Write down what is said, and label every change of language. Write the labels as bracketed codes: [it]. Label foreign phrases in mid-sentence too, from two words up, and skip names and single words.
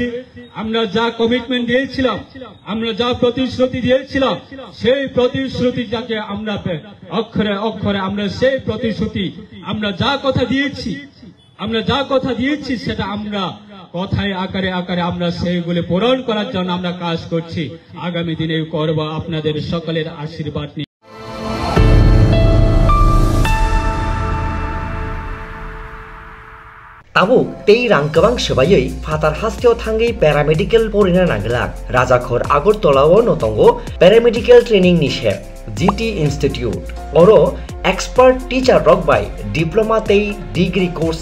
[bn] আমরা যা কমিটমেন্ট দিয়েছিলাম, আমরা যা প্রতিশ্রুতি দিয়েছিলাম, সেই প্রতিশ্রুতিটাকে আমরা অক্ষরে অক্ষরে আমরা সেই প্রতিশ্রুতি আমরা যা কথা দিয়েছি সেটা আমরা কথায় আকারে আকারে আমরা সেইগুলো পূরণ করার জন্য আমরা কাজ করছি। আগামী দিনেও করব আপনাদের সকলের আশীর্বাদ নিয়ে। [trp] Tabuk tei rang kebang sebayai fatar hasteo thangai paramedical porina nanglak Rajakhor Agartala o notongo [en] paramedical training [trp] nishe GT Institute oro [en] expert teacher [trp] rok by diploma tei [en] degree course